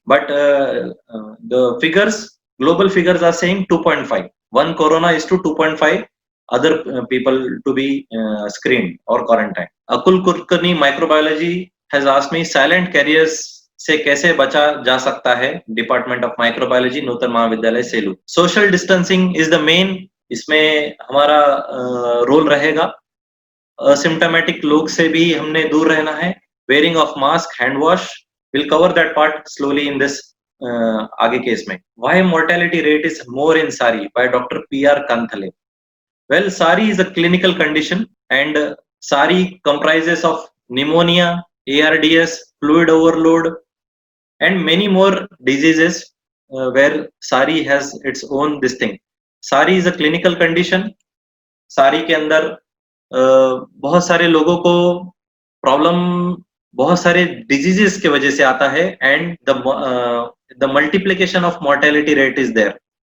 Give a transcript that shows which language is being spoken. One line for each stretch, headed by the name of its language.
English: But the figures, global figures are saying 2.5. One corona is to 2.5 other people to be screened or quarantined. Akul Kulkarni, microbiology, has asked me, silent carriers
Hindi: से कैसे बचा जा सकता है?
English: Department of microbiology, Nutan Mahavidyalaya Selu. Social distancing is the main,
Hindi: इसमें हमारा role रहेगा. असिम्प्टोमेटिक लोग से भी हमने दूर रहना है.
English: wearing of mask, hand wash, will cover that part slowly in this
Hindi: आगे के इसमें.
English: Why mortality rate is more in SARI? By doctor PR Kanthale. Well, SARI is a clinical condition, and SARI comprises of pneumonia, ARDS, fluid overload, and many more diseases where SARI has its own this thing. SARI is a clinical condition.
Hindi: SARI के अंदर बहुत सारे लोगों को problem बहुत सारे diseases के वजह से आता है,
English: and the multiplication of mortality rate is there.